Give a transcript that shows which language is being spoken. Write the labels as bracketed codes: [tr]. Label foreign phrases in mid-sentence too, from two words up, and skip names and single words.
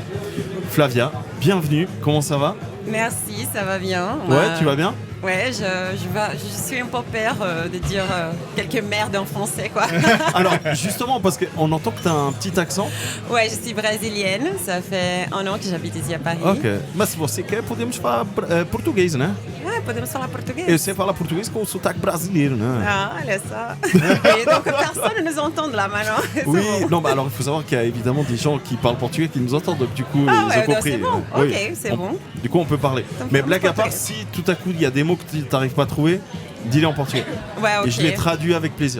[fr] Flavia, bienvenue. Comment ça va? Merci, ça va bien. Ouais, tu vas bien? Ouais, je suis un peu peur de dire quelques merdes en français, quoi. Alors, justement, parce qu'on entend que tu as un petit accent. Ouais, je suis brésilienne. Ça fait 1 an que j'habite ici à Paris. Ok. [pt] Mas você quer, podemos falar português, né? Ah, podemos falar português. Eu sei falar português com o sotaque brasileiro, né? Ah, olha ça. [fr] Et donc personne ne nous entend là maintenant. Oui, non, alors il faut savoir qu'il y a évidemment des gens qui parlent portugais qui nous entendent, donc du coup, ils ont compris. C'est bon. Oui. Ok, c'est bon. Du coup, on peut parler. Donc, Mais on blague peut à part, parler. si tout à coup il y a des mots que tu n'arrives pas à trouver, dis-les en portugais. Ouais, ok. Et je les traduis avec plaisir.